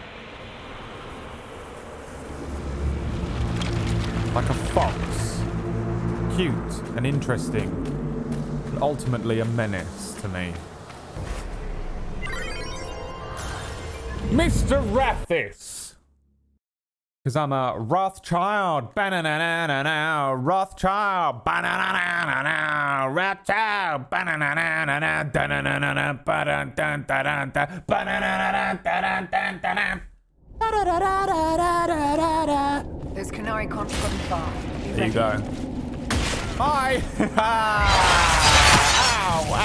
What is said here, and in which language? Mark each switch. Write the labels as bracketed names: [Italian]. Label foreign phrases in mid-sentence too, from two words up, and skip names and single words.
[English] Like a fox. Cute and interesting. But ultimately a menace to me. Mr. Rathis! Because I'm a Rothschild. Ba-na-na-na-na-na. Rothschild. Ba-na-na-na-na-na. Rothschild. Ba-na-na-na-na-na. Da-na-na-na-na. Ba-dun-dun-dun-dun-dun. Ba-na-na-na-na-dun-dun-dun-dun. Da-da-da-da-da-da-da-da. Those Kunari can't have gotten far. There you go. Hi! Ow!